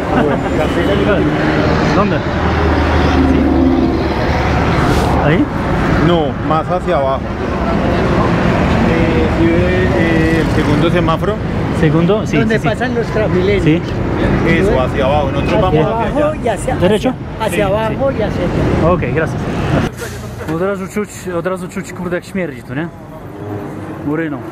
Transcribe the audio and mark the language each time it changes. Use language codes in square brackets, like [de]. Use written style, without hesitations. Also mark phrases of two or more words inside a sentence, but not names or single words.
[es] ¿Dónde? ¿Ahí? No, más hacia abajo. ¿Sí ve el segundo semáforo? ¿Segundo? Sí. Donde sí, pasan los Transmilenios. Sí. Eso, hacia abajo. Nosotros Hacia vamos hacia abajo allá. y hacia, ¿Derecho? hacia abajo y hacia allá. Okej, gracias. [pl] Od razu czuć, kurde, jak śmierdzi tu, nie? Uryną.